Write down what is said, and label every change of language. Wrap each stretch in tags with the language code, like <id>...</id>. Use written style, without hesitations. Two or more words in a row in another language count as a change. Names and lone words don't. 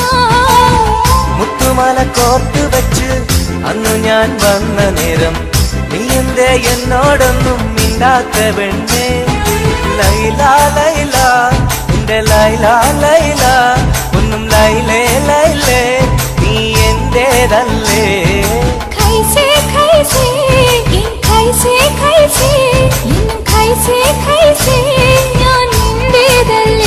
<ml>മുത്തുമാല കോർത്ത് വെച്ച് അന്നു ഞാൻ വന്ന നേരം നീ എന്തേ എന്നോടൊന്നും മിണ്ടാത്ത പെണ്ണേ ലൈല ലൈല എന്റെ ലൈല ലൈല ഒന്നും ലൈലേ ലൈലേ നീ എന്റേതല്ലേ</ml> <hi>कैसे कैसे ഇൻ कैसे कैसे ഇന്നും कैसे कैसे</hi> <ml>ഞാൻ നിന്റേതല്ലേ</ml>